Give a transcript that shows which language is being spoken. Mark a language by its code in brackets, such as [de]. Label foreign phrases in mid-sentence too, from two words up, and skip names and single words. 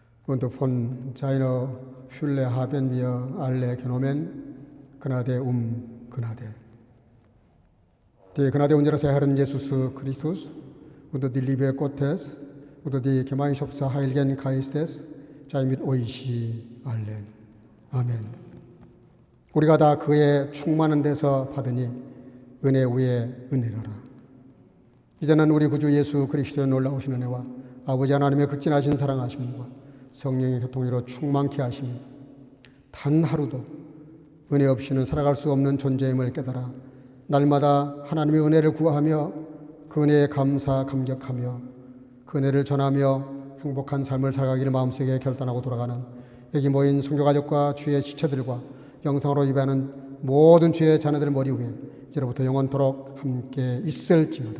[de] und von seiner Fülle haben wir alle genommen. Gnade Gnade. Die Gnade unseres Herrn Jesus Christus und die Liebe Gottes und die Gemeinschaft des Heiligen Geistes sei mit euch allen. [ko] 아멘. 우리가 다 그의 충만한 데서 받으니 은혜 위에 은혜로라. 이제는 우리 구주 예수 그리스도의 놀라우신 은혜와 아버지 하나님의 극진하신 사랑하심과 성령의 교통으로 충만케 하시니 단 하루도 은혜 없이는 살아갈 수 없는 존재임을 깨달아 날마다 하나님의 은혜를 구하며 그 은혜에 감격하며 그 은혜를 전하며 행복한 삶을 살아가기를 마음속에 결단하고 돌아가는 여기 모인 성교가족과 주의 지체들과 영상으로 예배하는 모든 주의 자녀들의 머리 위에 이제로부터 영원토록 함께 있을지어다.